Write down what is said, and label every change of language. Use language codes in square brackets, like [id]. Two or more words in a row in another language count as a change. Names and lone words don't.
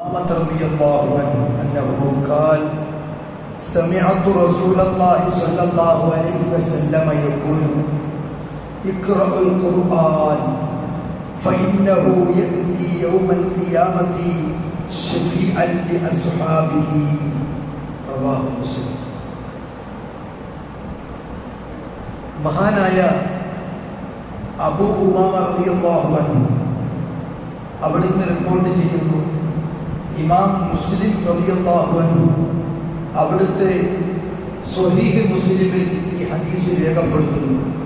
[ar] رضي الله عنه أنه قال سمعت رسول الله صلى الله عليه وسلم يقول اقرأوا القرآن فإنه يأتي يوم القيامة شفيعا لأصحابه رواه مسلم. [ml] മഹാനായ അബൂ ഉമാമ [ar] رضي الله عنه [ml] അവിടുന്ന് റിപ്പോർട്ട് ചെയ്യുന്നു, ഇമാം മുസ്ലിം [ar] رضي الله عنه [ml] അവിടുത്തെ സ്വഹീഹ് മുസ്ലിമിൽ ഈ ഹദീസ് രേഖപ്പെടുത്തുന്നു.